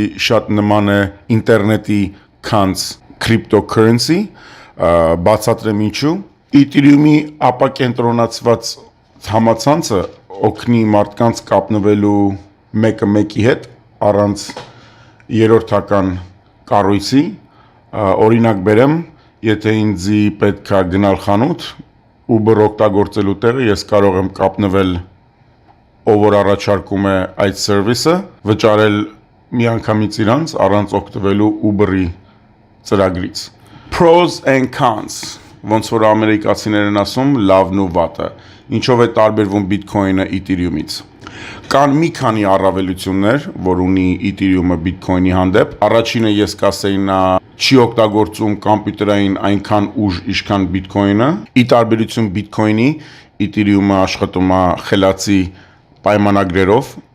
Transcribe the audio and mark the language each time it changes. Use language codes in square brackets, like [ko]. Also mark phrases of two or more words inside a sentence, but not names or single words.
[hy] շատ նման է ինտերնետի, քան cryptocurrency, բացատրեմ ինչու։ Ethereum-ի ապակենտրոնացված համացանցը օգնի մարդկանց կապնվելու մեկը մեկի հետ առանց երրորդական կառույցի, օրինակ բերեմ, եթե ինձի պետք է գնալ խանութ, Uber օգտագործելու տեղը ես կարող եմ կապնվել, ով որ առաջարկում է այդ սերվիսը, վճարել միանգամից իրանց առանց օգտվելու Uber-ի ծրագրից։ [en] Pros and cons, [hy] ոնց որ ամերիկացիներն են ասում, լավն ու վատը, ինչով է տարբերվում Bitcoin-ը Ethereum-ից։ Կան մի քանի առավելություններ, որ ունի Ethereum-ը Bitcoin-ի հանդեպ։ Առաջինը ես կասեի նա չի օգտագործում կոմպյուտերային այնքան ուժ, ինչքան Bitcoin-ը։ Ի տարբերություն Bitcoin-ի, Ethereum-ը աշխատում է խելացի պայմանագրերով,